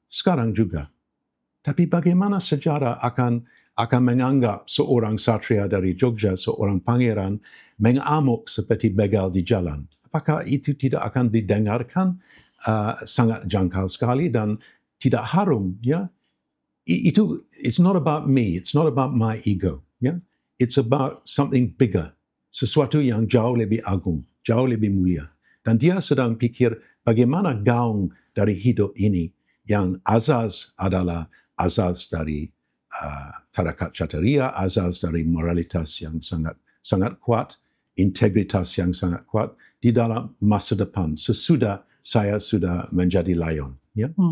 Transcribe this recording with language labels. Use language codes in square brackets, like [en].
[id] Sekarang juga. Tapi bagaimana sejarah akan menganggap seorang satria dari Jogja, seorang pangeran, mengamuk seperti begal di jalan? Apakah itu tidak akan didengarkan? Sangat jangkau sekali dan tidak harum, ya. [en] Itu, it's not about me, it's not about my ego, ya. It's about something bigger, [id] sesuatu yang jauh lebih agung, jauh lebih mulia. Dan dia sedang pikir bagaimana gaung dari hidup ini yang azaz adalah azaz dari tarakat Cataria, azaz dari moralitas yang sangat kuat, integritas yang sangat kuat di dalam masa depan sesudah saya sudah menjadi layon, ya.